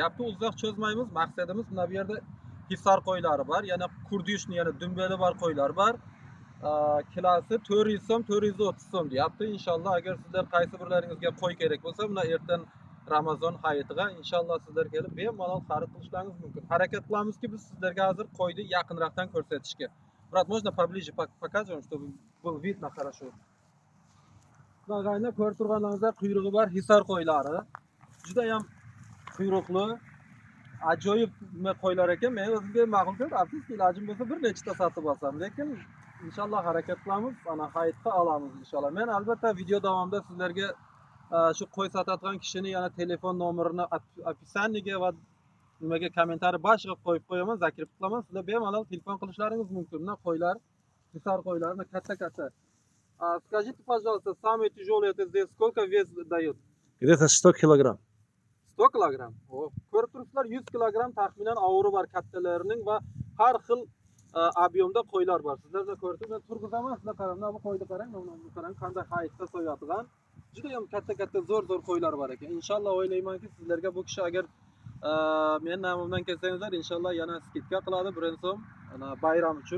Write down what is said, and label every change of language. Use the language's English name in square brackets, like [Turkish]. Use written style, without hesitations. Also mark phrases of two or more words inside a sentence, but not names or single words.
[Uzbek] Gapni uzoq cho'zmaymiz, maqsadimiz mana bu yerda hisor qo'ylari bor, yana kurdyushni, yana dumbeli bor qo'ylar bor. Kilosi 400 so'm, 430 so'm deyapti. Inshaalloh agar sizlar qaysi birlaringizga qo'y kerak bo'lsa, mana ertan Ramazon hayitiga inshaalloh sizlar kelib bemalol xarid qilishlaringiz mumkin. Harakat qilamizki, biz sizlarga hozir qo'yni yaqinroqdan ko'rsatishga. [Russian] Брат, можно поближе покажем, чтобы был видно хорошо. [Uzbek] Og'aynilar, ko'rib turganlaringizda quyrug'i bor hisor qo'ylari. Juda ham quyruqli, ajoyib qo'ylar ekan. Men o'zimga ma'qul ko'rdim. Afsuski, ilojim bo'lsa bir nechta sotib olsam, lekin inshaalloh harakat qilamiz, ana hayitga olamiz inshaalloh. Men albatta video davomida sizlarga shu qo'y sotadigan kishini yana telefon nomerini описаниеga va nimaga kommentariy boshiga qo'yib qo'yaman, zakirib qilaman. Sizlar bemalol telefon qilishlaringiz mumkin. Mana qo'ylar, hisor qo'ylarni katta-katta. [Russian] Скажите, пожалуйста, самый тяжелый это здесь сколько вес дает? Где-то 100 килограмм. [Uzbek] 100 kilogram. Ko'rib turibsizlar, 100 kilogram taxminan og'iri bor kattalarining va har xil объемda qo'ylar bor. Sizlar da ko'rib turibsizlar, turg'izaman, sizlar qarang, bu qo'yni qarang, bu qarang, qanday hayitda so'yadigan. Juda ham katta-katta zo'r qo'ylar bor ekan. Inshaalloh o'ylaymanki, sizlarga bu kishi agar men nomimdan kelsangizlar, inshaalloh yana skidka qiladi, 1 so'm, ana bayram uchun.